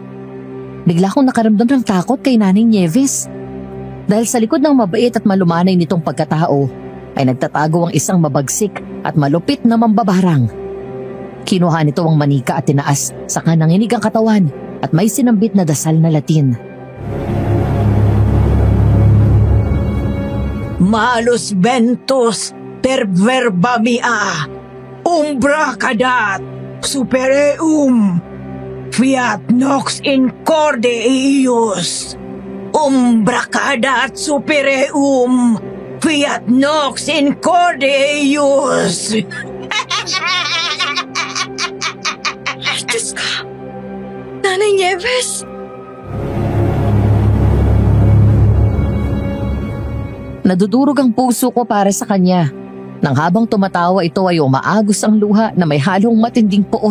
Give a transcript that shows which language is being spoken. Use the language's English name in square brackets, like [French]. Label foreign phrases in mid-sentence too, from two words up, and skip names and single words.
[Filipino] Bigla akong nakaramdam ng takot kay Nanay Nieves. Dahil sa likod ng mabait at malumanay nitong pagkatao, ay nagtatago ang isang mabagsik at malupit na mambabarang. Kinuha nito ang manika at tinaas, saka nanginig ang katawan at may sinambit na dasal na Latin. [Latin] Malus ventus per verba mea, umbra cadat, supereum, fiat nox in corde eius. Umbra cadat supereum, fiat nox in corde eius. [Filipino] Diyos ko. Nanay Nieves. Nadudurog ang puso ko para sa kanya. Nang habang tumatawa ito ay umaagos ang luha na may halong matinding puot.